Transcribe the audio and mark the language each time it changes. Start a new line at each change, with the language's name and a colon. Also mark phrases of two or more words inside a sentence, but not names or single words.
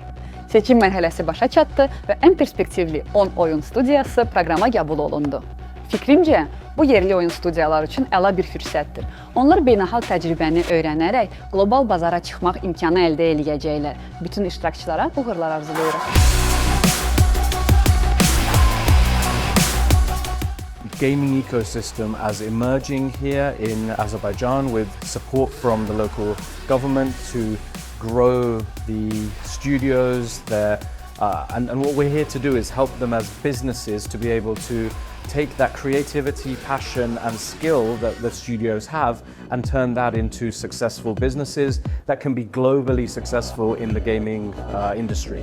Azerbaijani: Seçim mərhələsi başa çatdı və ən perspektivli 10 oyun studiyası proqrama qəbul olundu. Fikrimcə, bu yerli oyun studiyaları üçün əla bir fürsətdir. Onlar beynəlxalq təcrübəni öyrənərək qlobal bazara çıxmaq imkanı əldə edəcəklər. Bütün iştirakçılara uğurlar arzulayırıq.
English: Gaming ecosystem as emerging here in Azerbaijan with support from the local government to grow the studios there. And what we're here to do is help them as businesses to be able to take that creativity, passion and skill that the studios have and turn that into successful businesses that can be globally successful in the gaming industry.